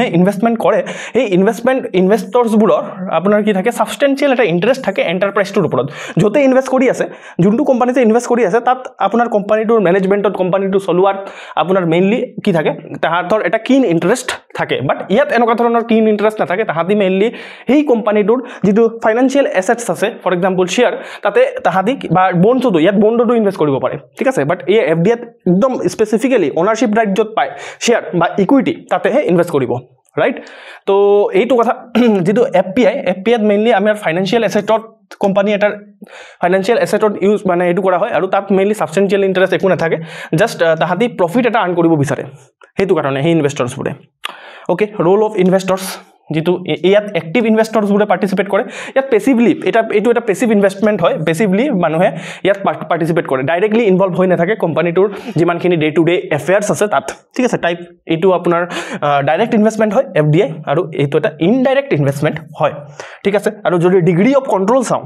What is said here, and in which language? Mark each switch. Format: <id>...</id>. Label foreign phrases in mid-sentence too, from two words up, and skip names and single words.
<as>ইনভেষ্টমেন্ট কৰে এই ইনভেষ্টৰ্সবোৰৰ আপোনাৰ কি থাকে সাবস্টেন্সিয়েল এটা ইন্টাৰেষ্ট থাকে এন্টাৰপ্ৰাইজটোৰ ওপৰত যতে ইনভেষ্ট কৰি আছে যোনটো কোম্পানীতে ইনভেষ্ট কৰি আছে তাত আপোনাৰ কোম্পানীটোৰ ম্যানেজমেন্টত কোম্পানীটো চলোৱাৰ আপোনাৰ মেইনলি কি থাকে তাহাঁতৰ এটা</as> <en>keen interest</en> <as>থাকে বাট ইয়াত এনেকুৱা ধৰণৰ</as> <en>keen interest</en> <as>নাথাকে তাহাঁতি মেইনলি এই কোম্পানীটোৰ যিটো</as> <en>financial assets</en> <as>আছে</as> <en>for example share</en> <as>তাতে তাহাঁতি বা বন্ডটো ইয়াত বন্ডটো ইনভেষ্ট কৰিব পাৰে ঠিক আছে বাট এই FDI একদম</as> <en>specifically ownership right</en> <as>যত পায় শেয়াৰ বা ইকুইটি তাতেহে ইনভেষ্ট কৰিব ৰাইট তো এইটো কথা যেটো FPI মেইনলি আমাৰ</as> <en>financial assetত</en> <as>কোম্পানী এটাৰ</as> <en>financial assetত use</en> <as>মানে এটো কৰা হয় আৰু তাত মেইনলি</as> <en>substantial interest</en> <as>একো নাথাকে জাস্ট তাহাঁতি প্ৰফিট এটা আৰ্ন কৰিব বিচাৰে হেতু কাৰণে হে ইনভেষ্টৰ্সবোৰে</as> <en>okay role of investors</en> <as>যেটো ইয়াত</as> <en>active investorsবোৰে</en> <as>পাৰ্টিসিপেট কৰে ইয়াত পেসিভলি এইটো এটা</as> <en>passive investment</en> <as>হয় পেসিভলি মানুহে ইয়াত পাৰ্টিসিপেট কৰে</as> <en>directly involve</en> <as>হৈ নাথাকে কোম্পানীটোৰ যিমানখিনি</as> <en>day to day affairs</en> <as>আছে তাত ঠিক আছে টাইপ এইটো আপোনাৰ</as> <en>direct investment</en> <as>হয় FDI আৰু এইটো এটা</as> <en>indirect investment</en> <as>হয় ঠিক আছে আৰু যদি</as> <en>degree of control</en>